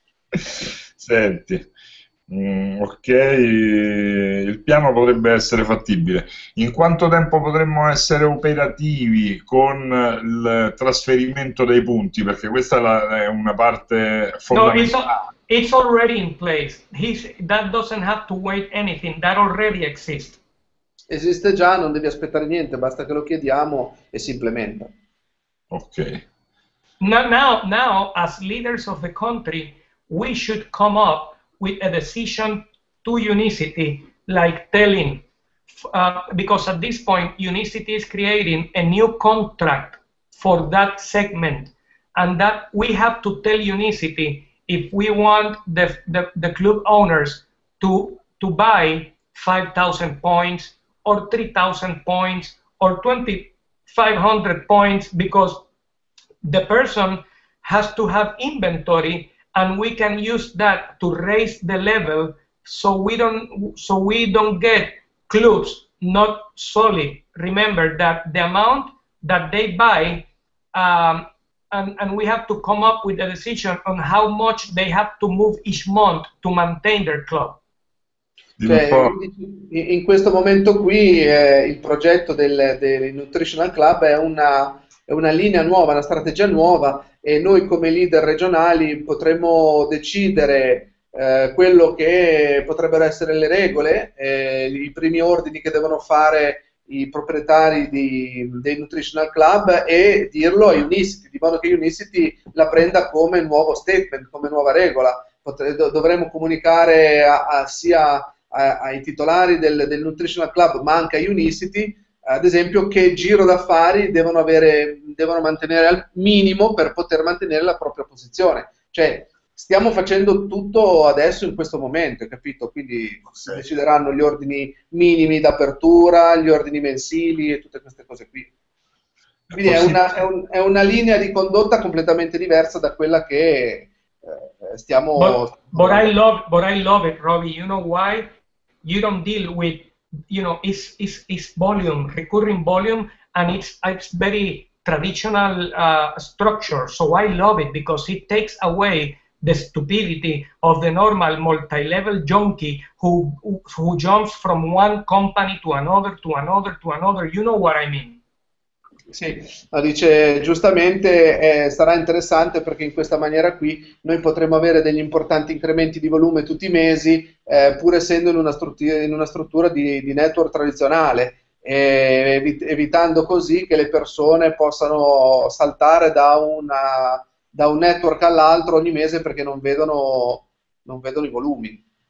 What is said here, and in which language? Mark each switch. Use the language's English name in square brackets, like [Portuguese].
[Italian] Senti, ok, il piano potrebbe essere fattibile. In quanto tempo potremmo essere operativi con il trasferimento dei punti? Perché questa è una parte fondamentale. [English] It's already in place. That doesn't have to wait anything. That already exists. [Italian] Esiste già, non devi aspettare niente, basta che lo chiediamo e si implementa. Ok. [English] Now, as leaders of the country, we should come up with a decision to Unicity, like telling, because at this point, Unicity is creating a new contract for that segment, and that we have to tell Unicity if we want the club owners to buy 5,000 points or 3,000 points or 2,500 points, because the person has to have inventory, and we can use that to raise the level, so we don't get clubs not solid. Remember that the amount that they buy, and we have to come up with a decision on how much they have to move each month to maintain their club. [Italian] Cioè, in questo momento qui il progetto del Nutritional Club è una linea nuova, una strategia nuova, e noi come leader regionali potremmo decidere quello che potrebbero essere le regole, i primi ordini che devono fare i proprietari dei Nutritional Club, e dirlo a Unicity, di modo che Unicity la prenda come nuovo statement, come nuova regola. Dovremmo comunicare sia ai titolari del Nutritional Club, ma anche a Unicity, ad esempio, che giro d'affari devono mantenere al minimo per poter mantenere la propria posizione. Cioè, stiamo facendo tutto adesso in questo momento, capito? Quindi si decideranno gli ordini minimi d'apertura, gli ordini mensili e tutte queste cose qui. Quindi è una linea di condotta completamente diversa da quella che stiamo... [English] But I love it, Robbie. You know why? You don't deal with, it's volume, recurring volume, and it's very traditional structure. So I love it because it takes away the stupidity of the normal multi-level junkie who jumps from one company to another, to another, to another. You know what I mean? [Italian] Sì, no, dice giustamente, sarà interessante perché in questa maniera qui noi potremo avere degli importanti incrementi di volume tutti i mesi, pur essendo in una struttura di network tradizionale, evitando così che le persone possano saltare da un network all'altro ogni mese perché non vedono i volumi.